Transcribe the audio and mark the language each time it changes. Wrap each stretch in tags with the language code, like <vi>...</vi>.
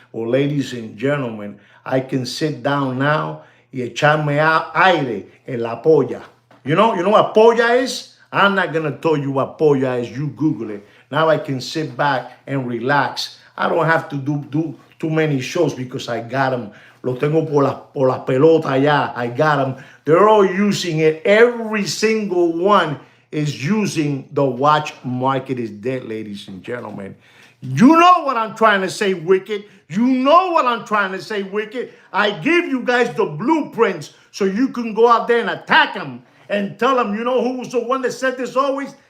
<en>Well, ladies and gentlemen, I can sit down now</en> <es>y echarme aire en la polla.</es> <en>You know what polla is? I'm not going to tell you what polla is. You Google it. Now I can sit back and relax. I don't have to do too many shows because I got them.</en> <es>Lo tengo por la pelota ya.</es> <en>I got them. They're all using it. Every single one is using the watch market is dead, ladies and gentlemen. You know what I'm trying to say, Wicked. You know what I'm trying to say, Wicked. I give you guys the blueprints so you can go out there and attack them and tell them, who was the one that said this always?</en>